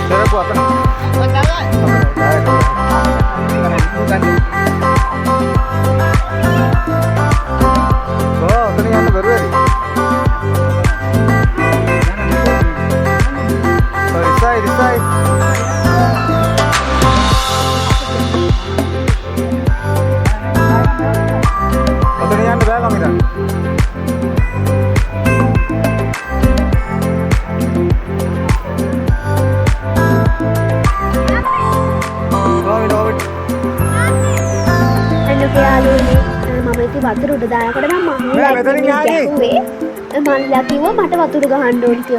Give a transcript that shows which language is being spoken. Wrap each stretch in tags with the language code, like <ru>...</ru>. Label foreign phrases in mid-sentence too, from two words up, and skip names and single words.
<id>buat apa? Oh, ternyata baru tadi.</id> <en>Oh, this side.</en> <id>Oh, ternyata berapa kami dah?</id> <si>වතුර උඩ දානකොට නම් මල්ලා කිව්වා මට වතුර ගහන්න ඕන කියලා.</si>